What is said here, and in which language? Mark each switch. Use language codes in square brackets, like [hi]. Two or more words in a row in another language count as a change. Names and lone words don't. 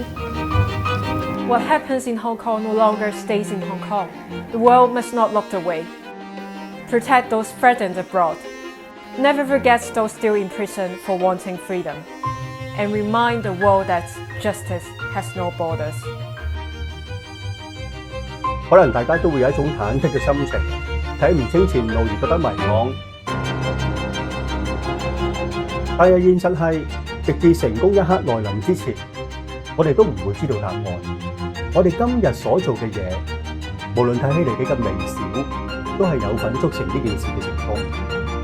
[en] What happens in Hong Kong no longer stays in Hong Kong. The world must not look away. Protect those threatened abroad. Never forget those still in prison for wanting freedom. And remind the world that justice has no borders. [yue] 可能大家都會有一種忐忑嘅心情，睇唔清前路而覺得迷茫。但係現實係，直至成功一刻來臨之前，我哋都唔會知道答案。我哋今日所做嘅嘢，無論睇起嚟幾咁微小，都係有份促成呢件事嘅成功。